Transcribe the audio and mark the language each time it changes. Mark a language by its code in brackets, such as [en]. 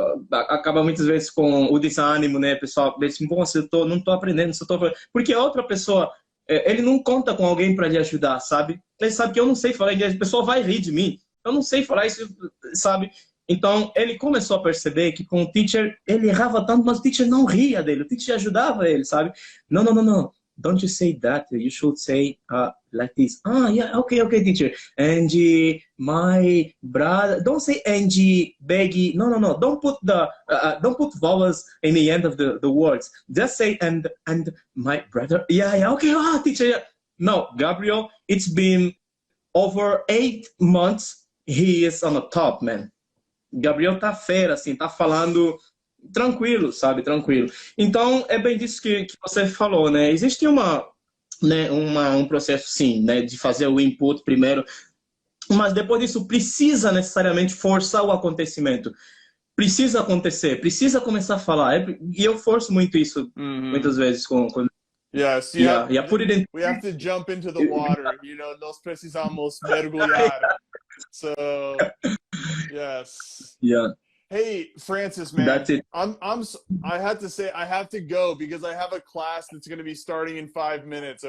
[pt] Acaba muitas vezes com o desânimo, né, pessoal? Assim, bom, eu não tô aprendendo, porque a outra pessoa, ele não conta com alguém para lhe ajudar, sabe? Ele sabe que eu não sei falar inglês, a pessoa vai rir de mim, eu não sei falar isso, sabe? Então, ele começou a perceber que com o teacher, ele errava tanto, mas o teacher não ria dele, o teacher ajudava ele, sabe? Não. [en] Don't you say that. You should say like this. Yeah, okay, teacher. And my brother. Don't say and beggy. No. Don't put vowels in the end of the words. Just say and my brother. Yeah, okay. Teacher. Yeah. No, Gabriel. It's been over 8 months. He is on the top, man. [pt] Gabriel tá fera, assim, tá falando tranquilo, sabe? Tranquilo. Então, é bem disso que você falou, né? Existe um processo, sim, né? De fazer o input primeiro, mas depois disso precisa necessariamente forçar o acontecimento. Precisa acontecer, precisa começar a falar. E eu forço muito isso, muitas vezes, com [en] Yes, we have to jump into the water, you know, [pt] nós precisamos mergulhar. [en] So, yes. Yeah. Hey, Francis, man, that's it. I had to say, I have to go because I have a class that's going to be starting in 5 minutes.